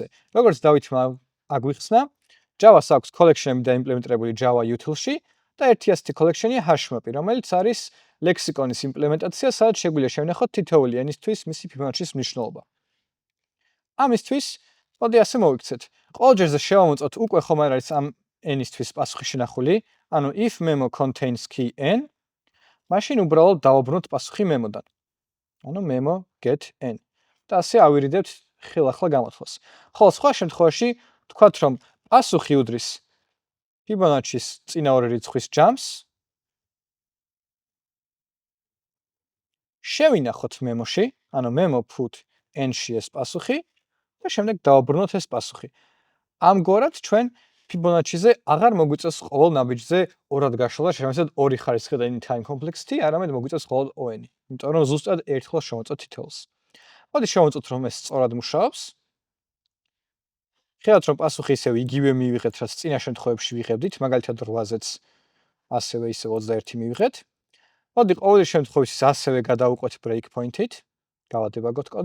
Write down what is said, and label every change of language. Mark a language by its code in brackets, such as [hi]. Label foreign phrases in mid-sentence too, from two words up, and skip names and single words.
[ka] როგორც დავითმა აგვიხსნა, Java-ს აქვს collection-ები დაიმპლემენტირებული [en] Java util- [ka] ში და ერთი ასეთი collection-ია [en] hash map- [ka] ი, რომელიც არის ლექსიკონის იმპლემენტაცია, სადაც შეგვიძლია შევნახოთ თითოეული n-ისთვის მისი ფიბონაჩის მნიშვნელობა. ამისთვის მოდი ასე მოვიქცეთ. ყოველ ჯერზე შევამოწმოთ უკვე ხომ არ არის ამ n-ისთვის პასუხი შენახული, ანუ [en] if memo contains key n, [ka] მაშინ უბრალოდ დავაბრუნოთ პასუხი memo-დან. [en] ანუ memo get n. [ka] და ასე ავირიდებთ ხელახლა გამოთვლას. ხოლო სხვა შემთხვევაში ვთქვათ, რომ პასუხი უდრის ფიბონაჩის წინა 2 რიცხვის ჯამს, შევინახოთ memo-ში, ანუ [en] memo put n- [ka] ში ეს პასუხი და შემდეგ დავაბრუნოთ ეს პასუხი. ამგვარად ჩვენ ფიბონაჩიზე აღარ მოგვიწევს ყოველ ნაბიჯზე ორად გაშლა, შემიძლია 2 ხარისხი და [en] n-time complexity, [ka] არამედ მოგვიწევს მხოლოდ O-n. იმიტომ რომ ზუსტად ერთხელ შევაწოთ თითოეულს. მოდი შევამოწმოთ, რომ ეს სწორად მუშაობს. ხედავთ, რომ პასუხი ისევ იგივე მივიღეთ, რაც წინა შემთხვევებში ვიღებდით, მაგალითად 8-ზეც ასევე ისევ 21 მივიღეთ. მოდი ყოველი შემთხვევისთვის ასევე გადავუყვეთ breakpoint-ით, გავადებაგოთ კოდი.